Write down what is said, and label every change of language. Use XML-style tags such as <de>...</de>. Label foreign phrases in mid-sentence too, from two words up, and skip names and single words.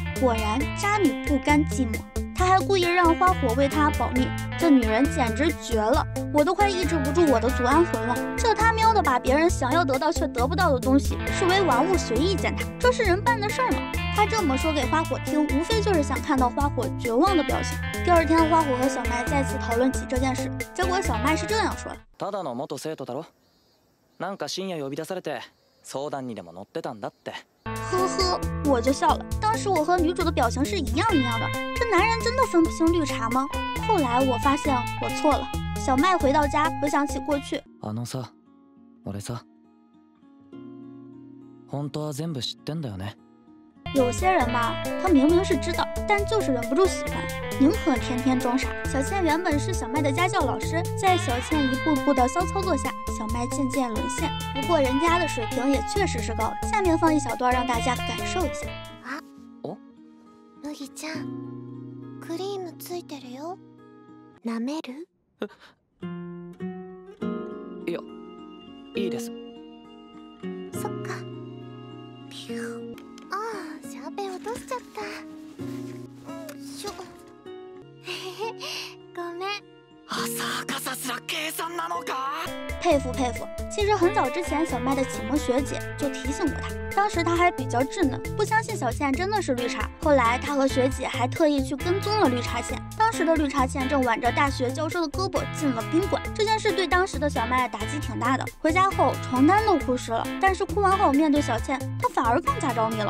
<zh>果然渣女不甘寂寞，她还故意让花火为她保密，这女人简直绝了，我都快抑制不住我的族安魂了。这他喵的把别人想要得到却得不到的东西视为玩物随意践踏，这是人办的事儿吗？他这么说给花火听，无非就是想看到花火绝望的表情。第二天，花火和小麦再次讨论起这件事，结果小麦是这样说的：</zh> <ja>ただの元生徒だろ。なんか深夜呼び出されて相談にでも乗ってたんだって。</ja> <zh>呵呵，我就笑了。当時我和女主的表情是一样的，这男人真的分不清綠茶嗎？後來我發現我錯了。小麥回到家，回想起過去。</zh> <ja>さ、俺さ、本当は全部知ってんだよね。</ja> <zh>有些人吧，他明明是知道，但就是忍不住喜欢，宁可天天装傻。小倩原本是小麦的家教老师，在小倩一步步的骚操作下，小麦渐渐沦陷。不過人家的水平也確實是高，下面放一小段讓大家感受一下。</zh> <ja>啊，麦ちゃん、クリームついてるよ。舐める？いや、いいです。そっか。シャーペン落としちゃった。しょ。ごめん。浅香さすら計算なのか？</ja> <zh>佩服佩服。其实很早之前，小麦的启蒙学姐就提醒过他，当时他还比较稚嫩，不相信小倩真的是绿茶。后来他和学姐还特意去跟踪了绿茶倩，当时的绿茶倩正挽着大学教授的胳膊进了宾馆。这件事对当时的小麦打击挺大的，回家后床单都哭湿了，但是哭完后面对小倩，他反而更加着迷了。</zh>